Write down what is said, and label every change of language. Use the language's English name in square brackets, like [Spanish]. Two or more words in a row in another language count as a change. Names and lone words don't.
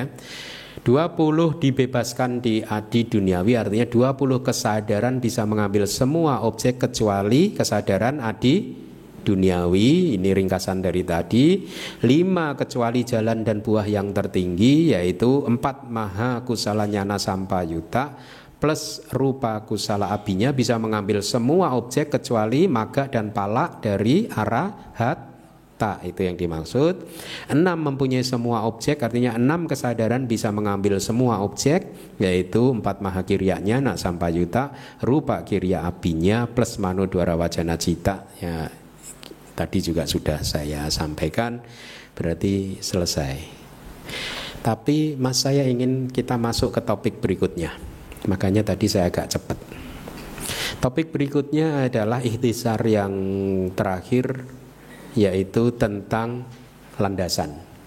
[Indonesian] 20 dibebaskan di adi duniawi, artinya 20 kesadaran bisa mengambil semua objek kecuali kesadaran adi duniawi. Ini ringkasan dari tadi. 5 kecuali jalan dan buah yang tertinggi, yaitu 4 [Pali] maha kusala nyana sampayuta [Indonesian] plus [Pali] rupa kusala abinya [Indonesian] bisa mengambil semua objek kecuali maga dan palak dari arahata. Itu yang dimaksud. 6 mempunyai semua objek, artinya 6 kesadaran bisa mengambil semua objek, yaitu 4 [Pali] maha kirya nyana sampayuta, rupa kirya abinya [Indonesian] plus [Pali] manodwara wajana cita [Indonesian] ya. Tadi juga sudah saya sampaikan, berarti selesai. Tapi Mas, saya ingin kita masuk ke topik berikutnya. Makanya tadi saya agak cepat. Topik berikutnya adalah ikhtisar yang terakhir, yaitu tentang landasan.